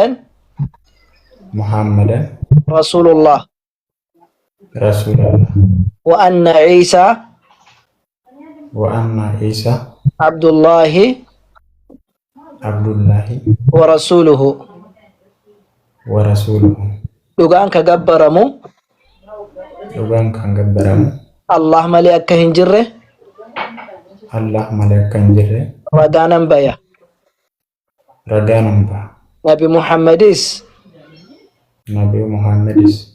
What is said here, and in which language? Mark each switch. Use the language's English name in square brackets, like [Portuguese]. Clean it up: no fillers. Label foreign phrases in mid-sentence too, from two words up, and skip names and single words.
[Arabic] محمدا رسول الله رسول الله وأن عيسى وأن عيسى عبد الله عبد الله ورسوله ورسوله [Oromo] dhugaan ka gabbaramu dhugaan kan gabbaramu Allah malee akka hin jirre Allah malee kan jirre ragaanan baya. ragaanan ba'a. Nabi Muhammadis Nabi Muhammadis